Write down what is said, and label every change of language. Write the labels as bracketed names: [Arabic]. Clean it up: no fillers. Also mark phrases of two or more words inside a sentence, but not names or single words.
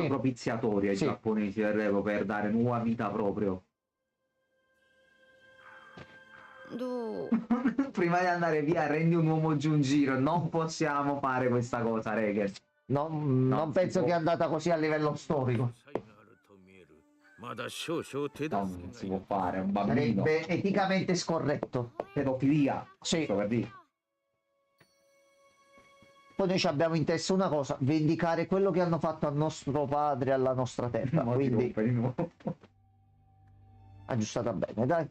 [Italian] propiziatoria i Sì. giapponesi del per dare nuova vita proprio. [Japanese] どう [Italian] Prima di andare via, rendi un uomo giù in giro. Non possiamo fare questa cosa, Regen. Non penso si che è può. andata così a livello storico. [Japanese] まだ少々手助け [Italian] No, [Japanese] が [Italian] non si può fare, è un bambino. Sarebbe eticamente scorretto. Pedofilia. Sì. Sto per dire. Poi noi ci abbiamo in testa una cosa, vendicare quello che hanno fatto al nostro padre e alla nostra terra. Mo ti Quindi rompe di nuovo. aggiustata bene, dai.